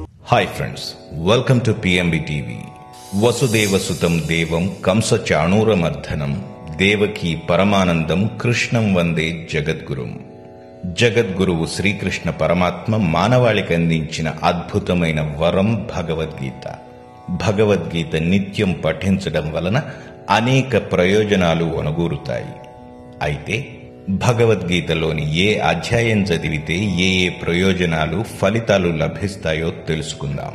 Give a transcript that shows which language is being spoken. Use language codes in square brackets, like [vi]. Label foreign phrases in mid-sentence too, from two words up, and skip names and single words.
[en] Hi friends, welcome to PMB TV. [sa] Vasudeva Sutam Devam Kamsa Chanura Mardhanam Devaki Paramanandam Krishnam Vande Jagadgurum. [te] జగద్గురువు శ్రీకృష్ణ పరమాత్మ మానవాళికి అందించిన అద్భుతమైన వరం భగవద్గీత. భగవద్గీత నిత్యం పఠించడం వలన అనేక ప్రయోజనాలు ఒనగూరుతాయి. అయితే భగవద్గీతలోని ఏ అధ్యాయం చదివితే ఏ ప్రయోజనాలు ఫలితాలు లభిస్తాయో తెలుసుకుందాం.